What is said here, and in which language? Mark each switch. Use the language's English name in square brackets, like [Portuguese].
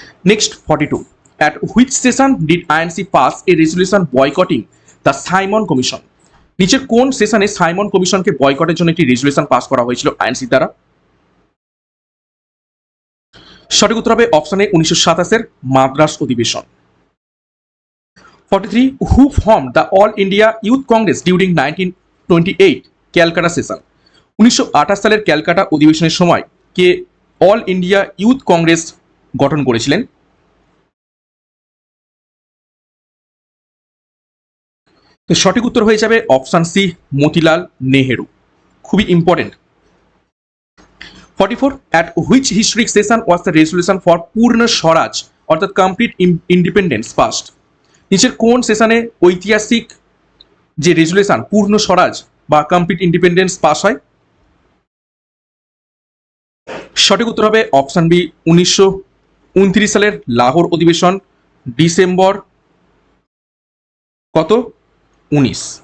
[English] Next 42, at which session did INC pass a resolution boycotting the Simon commission? [Bangla] নিচের কোন সেশনে Simon কমিশনকে বয়কটের জন্য একটি রেজুলেশন পাস করা হয়েছিল আইএনসি দ্বারা? সঠিক উত্তর হবে অপশন এ 1927-এর মাদ্রাস অধিবেশন। [English] 43, who form the all India youth Congress during 1928 Calcutta session? [Bangla] 1928 সালের ক্যালকাটা অধিবেশনের সময় কে অল ইন্ডিয়া ইউথ কংগ্রেস গঠন করেছিলেন? তো সঠিক উত্তর হয়ে যাবে অপশন সি মতিলাল নেহেরু। খুবই important. [English] 44, at which historic session was the resolution for Purna Swaraj অর্থাৎ complete independence passed? [Bangla] নিচের কোন সেশনে ঐতিহাসিক যে রেজুলেশন পূর্ণ স্বরাজ বা কমপ্লিট ইন্ডিপেন্ডেন্স পাস হয়? সঠিক উত্তর হবে অপশন বি 1929 সালের লাহোর অধিবেশন, ডিসেম্বর কত? 19।